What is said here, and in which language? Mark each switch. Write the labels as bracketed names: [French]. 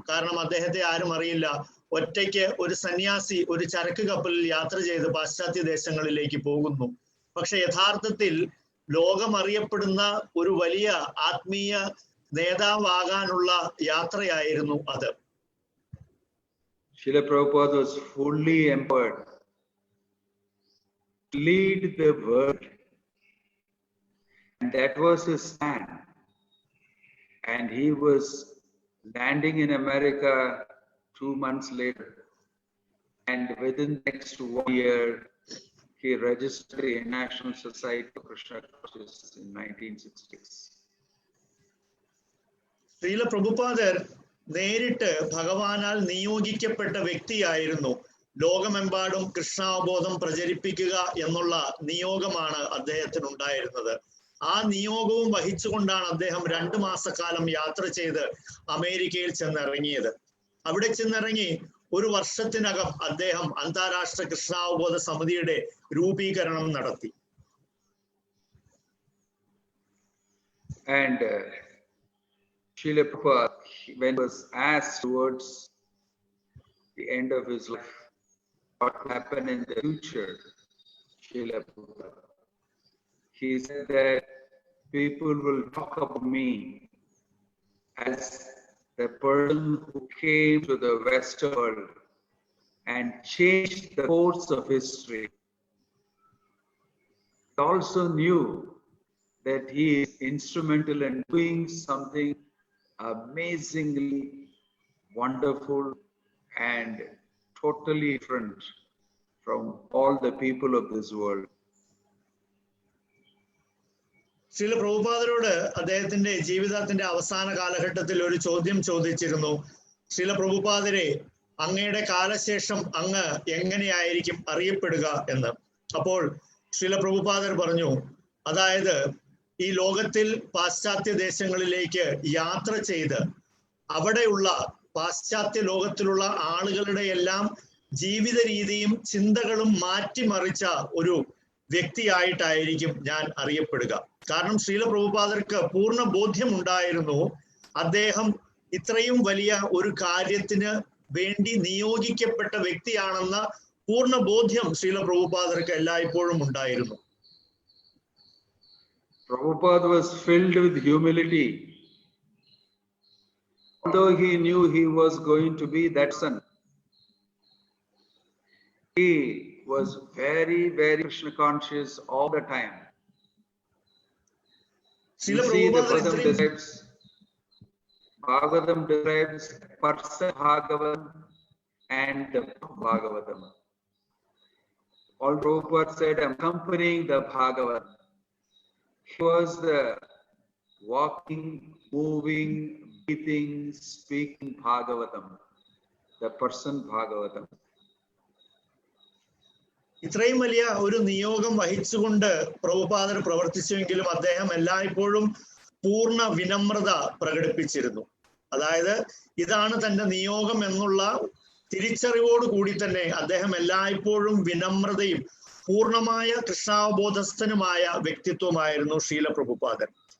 [Malayalam] കാരണം അദ്ദേഹത്തെ ആരും അറിയില്ല. ഒറ്റയ്ക്ക് ഒരു സന്യാസി ഒരു ചരക്ക് കപ്പലിൽ യാത്ര ചെയ്ത് പാശ്ചാത്യ ദേശങ്ങളിലേക്ക് പോകുന്നു. പക്ഷെ യഥാർത്ഥത്തിൽ ലോകം അറിയപ്പെടുന്ന ഒരു വലിയ ആത്മീയ നേതാവാകാനുള്ള യാത്രയായിരുന്നു അത്. [English] Srila Prabhupada was fully empowered to lead the world, and that was his plan. And he was landing in America 2 months later, and within the next 1 year he registered the International Society of Krishna Consciousness in 1966. [Malayalam] Srila പ്രഭുപാദർ നേരിട്ട് ഭഗവാനാൽ നിയോഗിക്കപ്പെട്ട വ്യക്തിയായിരുന്നു. ലോകമെമ്പാടും കൃഷ്ണാവബോധം പ്രചരിപ്പിക്കുക എന്നുള്ള നിയോഗമാണ് അദ്ദേഹത്തിനുണ്ടായിരുന്നത്. ആ നിയോഗവും വഹിച്ചുകൊണ്ടാണ് അദ്ദേഹം 2 മാസക്കാലം യാത്ര ചെയ്ത് അമേരിക്കയിൽ ചെന്നിറങ്ങിയത്. അവിടെ ചെന്നിറങ്ങി 1 വർഷത്തിനകം അദ്ദേഹം അന്താരാഷ്ട്ര കൃഷ്ണാവബോധ സമിതിയുടെ രൂപീകരണം നടത്തി. [English] And Srila Prabhupada, when he was asked towards the end of his life, what will happen in the future, Srila Prabhupada, he said that people will talk about me as the person who came to the Western world and changed the course of history. He also knew that he is instrumental in doing something amazingly wonderful and totally different from all the people of this world. [Malayalam] Srila പ്രഭുപാദരോട് അദ്ദേഹത്തിന്റെ ജീവിതത്തിന്റെ അവസാന കാലഘട്ടത്തിൽ ഒരു ചോദ്യം ചോദിച്ചിരുന്നു, ശ്രീല പ്രഭുപാദരെ, അങ്ങയുടെ കാലശേഷം അങ്ങ് എങ്ങനെയായിരിക്കും അറിയപ്പെടുക എന്ന്. അപ്പോൾ ശ്രീല പ്രഭുപാദർ പറഞ്ഞു, അതായത് ഈ ലോകത്തിൽ പാശ്ചാത്യ ദേശങ്ങളിലേക്ക് യാത്ര ചെയ്ത് അവിടെയുള്ള പാശ്ചാത്യ ലോകത്തിലുള്ള ആളുകളുടെ എല്ലാം ജീവിത രീതിയും ചിന്തകളും മാറ്റിമറിച്ച ഒരു വ്യക്തിയായിട്ടായിരിക്കും ഞാൻ അറിയപ്പെടുക. കാരണം ശ്രീല പ്രഭുപാദർക്ക് പൂർണ്ണ ബോധ്യമുണ്ടായിരുന്നു അദ്ദേഹം ഇത്രയും വലിയ ഒരു കാര്യത്തിന് വേണ്ടി നിയോഗിക്കപ്പെട്ട വ്യക്തിയാണെന്ന പൂർണ്ണ ബോധ്യം ശ്രീല പ്രഭുപാദർക്ക് എല്ലായ്പ്പോഴും ഉണ്ടായിരുന്നു. [English] Prabhupada was filled with humility. Although he knew he was going to be that son, he was very, very Krishna conscious all the time. Srila You see, the Prabhupada Bhagavatam describes Parsa Bhagavatam and the Bhagavatam. All Prabhupada said, accompanying the Bhagavatam. He was the walking, moving, breathing, speaking Bhagavatam, the person Bhagavatam. [Malayalam] ഇത്രയും വലിയ ഒരു നിയോഗം വഹിച്ചുകൊണ്ട് പ്രഭുപാദർ പ്രവർത്തിച്ചുവെങ്കിലും അദ്ദേഹം എല്ലായ്പ്പോഴും പൂർണ്ണ വിനമ്രത പ്രകടിപ്പിച്ചിരുന്നു. അതായത് ഇതാണ് തന്റെ നിയോഗം എന്നുള്ള തിരിച്ചറിവോട് കൂടി തന്നെ അദ്ദേഹം എല്ലായ്പ്പോഴും വിനമ്രതയും പൂർണ്ണമായ കൃഷ്ണാവബോധസ്ഥനുമായ വ്യക്തിത്വമായിരുന്നു ശ്രീല പ്രഭുപാദൻ.